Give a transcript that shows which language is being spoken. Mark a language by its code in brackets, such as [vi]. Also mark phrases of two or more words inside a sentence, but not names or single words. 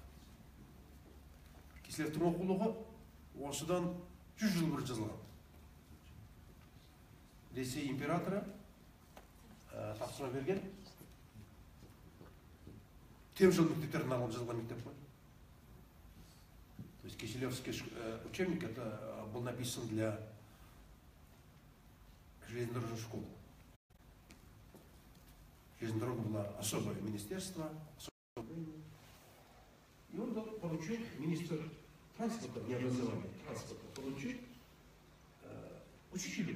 [kk] Киселевтің оқулығы осыдан 100 жыл бұрын жазылған. Ресей императоры тапсырма берген. Темжол мектептерін алып жазылған мектеп қой. [ru] То есть Киселевский учебник был написан для железнодорожной школы. Железная дорога была особое министерство. И он получил министр транспорта, не образования, транспорта, получил учителя.